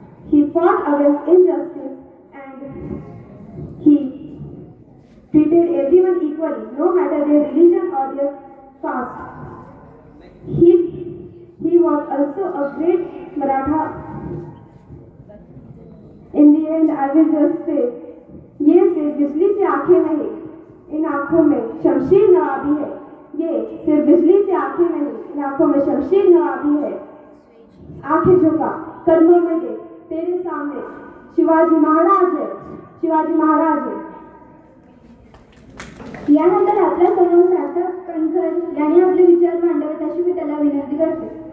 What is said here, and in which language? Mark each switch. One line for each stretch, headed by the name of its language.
English: He fought against injustice and he treated everyone equally, no matter their religion or their caste. He was also a great Maratha. In the end, I will just say,
Hindi: ये सिर्फ बिजली से आंखें नहीं, इन आंखों में शमशीर नवाबी है. ये सिर्फ बिजली से आंखें नहीं, इन आंखों में शमशीर नवाबी है. आंखें झुका, कदमों में दे, तेरे सामने शिवाजी महाराज है, शिवाजी महाराज है.
Marathi: यानंतर आपल्या समोर सार्थक कणखर यांनी आपले विचार मांडावेत अशी मी त्याला विनंती करते.